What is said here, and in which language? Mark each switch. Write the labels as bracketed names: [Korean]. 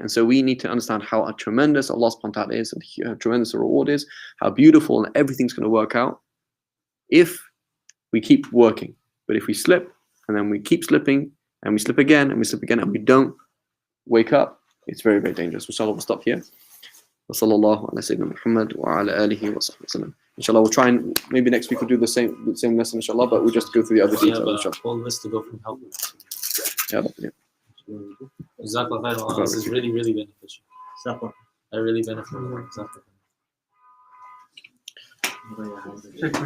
[English] And so we need to understand how tremendous Allah subhanahu wa ta'ala is, and how tremendous the reward is, how beautiful, and everything's going to work out if we keep working. But if we slip, and then we keep slipping, and we slip again, and we slip again, and we don't wake up, it's very, very dangerous. Inshallah, we'll stop here. [Arabic] وصلى الله على سيدنا محمد وعلى آله وصحبه وسلم. [English] Inshallah, we'll try and maybe next week we'll do the same lesson, inshallah, but we'll just go through the other details, inshallah. Whole list to go from help. Yeah. Jazakallah khair. This is really, really beneficial. I really benefit from it.